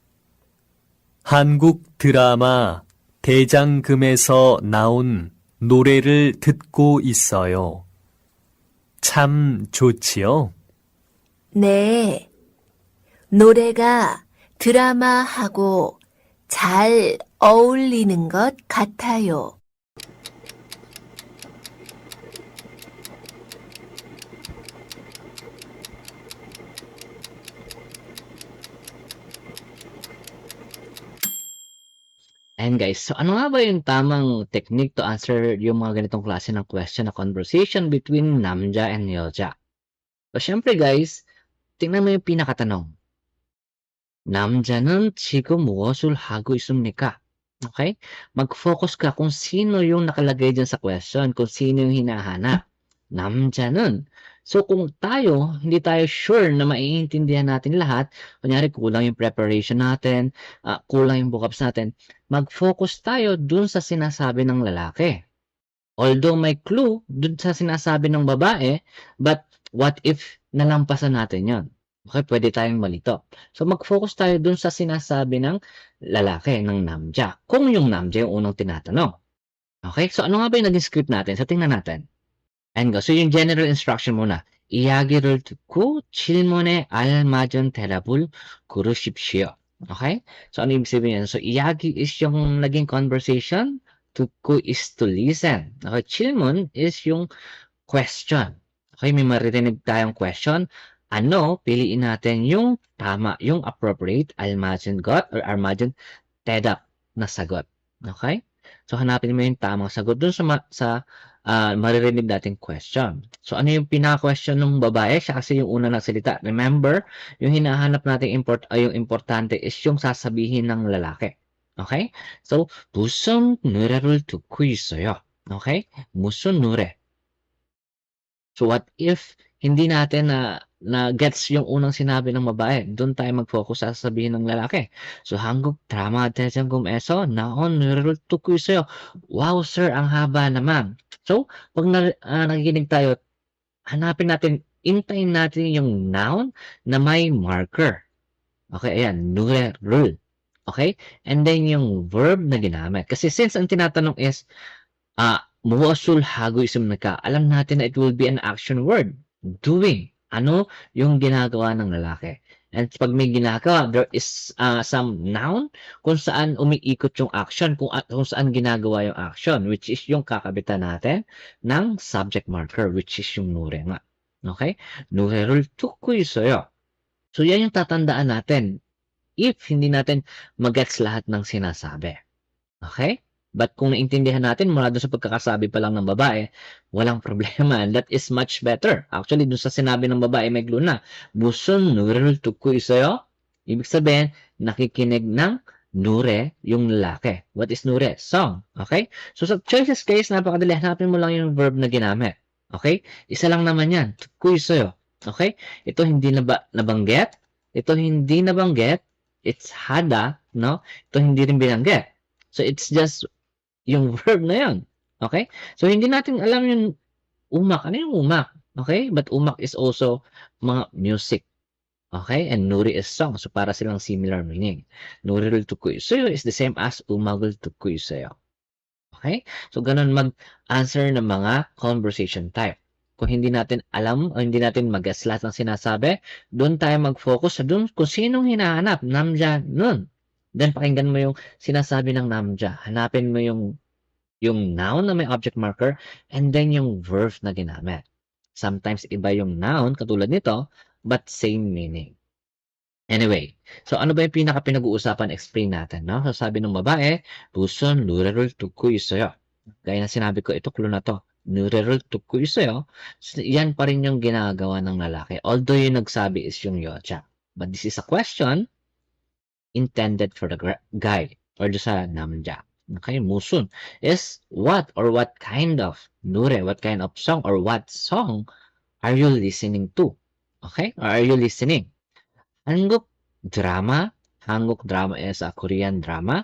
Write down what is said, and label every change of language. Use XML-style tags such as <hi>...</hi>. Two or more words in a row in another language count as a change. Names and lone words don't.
<ko>한국 드라마 대장금에서 나온 노래를 듣고 있어요. 참 좋지요? 네. 노래가 드라마하고 잘 어울리는 것 같아요.</ko> <tl>And guys, so ano nga ba yung tamang</tl> <en>technique to answer</en> <tl>yung mga ganitong klase ng question na</tl> <en>conversation between</en> <tl>Namja and Yeoja? So syempre guys, tingnan mo yung pinakatanong.</tl> <ko>남자는 지금 무엇을 하고 있습니까?</ko> <tl>Okay? Mag-focus ka kung sino yung nakalagay dyan sa question, kung sino yung hinahanap.</tl> <ko>남자는.</ko> <tl>So kung tayo, hindi tayo sure na maiintindihan natin lahat, kunyari kulang yung preparation natin, kulang yung vocabs natin, mag-focus tayo dun sa sinasabi ng lalaki. Although may clue dun sa sinasabi ng babae,</tl> <en>but what if</en> <tl>nalampasan natin yon? Okay, pwede tayong malito. So mag-focus tayo dun sa sinasabi ng lalaki, ng namja. Kung yung namja yung unang tinatanong. Okay, so ano nga ba yung naging script natin? So tingnan natin.</tl> <en>And go.</en> <tl>So yung general instruction muna.</tl> <ko>이야기를 듣고 질문에 알맞은 대답을 고르십시오.</ko> <tl>Okay? So ano ibig sabihin? So 이야기 is yung naging conversation.</tl> <en>듣고 is to listen. Okay? 질문 is yung question. Okay?</en> <tl>May maririnig tayong question. Ano? Piliin natin yung tama, yung appropriate</tl> <ko>알맞은 것</ko> <tl>or</tl> <ko>알맞은 대답</ko> <tl>na sagot. Okay? So hanapin mo yung tamang sagot dun sa maririnig nating question. So ano yung pinaka-question ng babae? Siya kasi yung una nagsalita. Remember, yung hinahanap nating yung importante is yung sasabihin ng lalaki. Okay? So,</tl> <ko>무슨 노래를 듣고 있어요? Okay? 무슨 노래?</ko> <en>So what if</en> <tl>hindi natin na gets yung unang sinabi ng babae? Doon tayo mag-focus sa sasabihin ng lalaki.</tl> <ko>So 한국 드라마 대장금에서 나온 노래를 듣고 있어요.</ko> <tl>Wow sir, ang haba naman. So pag nakikinig tayo, hanapin natin, intayin natin yung noun na may marker. Okay, ayan, 노래를. Okay? And then yung verb na ginamit. Kasi since ang tinatanong is</tl> <ko>무엇을 하고 있습니까?</ko> <tl>Alam natin na</tl> <en>it will be an action word. Doing.</en> <tl>Ano yung ginagawa ng lalaki? And pag may ginagawa,</tl> <en>there is some noun</en> <tl>kung saan umiikot yung action, kung saan ginagawa yung action,</tl> <en>which is</en> <tl>yung kakabitan natin ng</tl> <en>subject marker, which is</en> <tl>yung 노래 nga. Okay?</tl> <ko>노래를 듣고 있어요.</ko> <tl>So, yan yung tatandaan natin if hindi natin magets lahat ng sinasabi. Okay? But kung naintindihan natin mula doon sa pagkakasabi pa lang ng babae, walang problema.</tl> <en>And that is much better.</en> <tl>Actually, doon sa sinabi ng babae, may clue na.</tl> <ko>무슨 노래를 듣고 있어요?</ko> <tl>Ibig sabihin, nakikinig ng nure yung lalaki.</tl> <en>What is nure? Song. Okay?</en> <tl>So sa choices case, napakadali. Hanapin mo lang yung verb na ginamit. Okay? Isa lang naman yan.</tl> <ko>듣고 있어요.</ko> <tl>Okay? Ito hindi nabanggit. Ito hindi nabanggit.</tl> <en>It's hada. No?</en> <tl>Ito hindi rin binanggit.</tl> <en>So it's just</en> <tl>yung verb na yun. Okay? So, hindi natin alam yung umak. Ano yung umak? Okay?</tl> <en>But umak is also mga music. Okay? And nuri is song. So,</en> <tl>para silang similar meaning.</tl> <ko>Nuri를 듣고 있어요</ko> <en>is the same as</en> <ko>umak을 듣고 있어요.</ko> <tl>Okay? So, ganun mag-answer ng mga conversation type. Kung hindi natin alam o hindi natin mag-guess lahat ng sinasabi, doon tayo mag-focus sa doon kung sinong hinahanap. Namja nun. Then, pakinggan mo yung sinasabi ng namja. Hanapin mo yung Yung noun na may</tl> <en>object marker, and then</en> <tl>yung verb na ginamit. Sometimes iba yung noun, katulad nito,</tl> <en>but same meaning.</en> <tl>Anyway, so ano ba yung pinaka-pinag-uusapan? Explain natin, no? So sabi ng babae,</tl> <ko>우선 노래를 듣고 있어요.</ko> <tl>Gaya na sinabi ko, ito clue na to.</tl> <ko>노래를 듣고 있어요.</ko> <tl>So, yan pa rin yung ginagawa ng lalaki. Although yung nagsabi is yung yocha.</tl> <en>But this is a question intended for the guy or sa namja. Okay, musun is what or what kind of 노래, what kind of song or what song are you listening to? Okay, or are you listening? 한국 drama is a Korean drama.</en>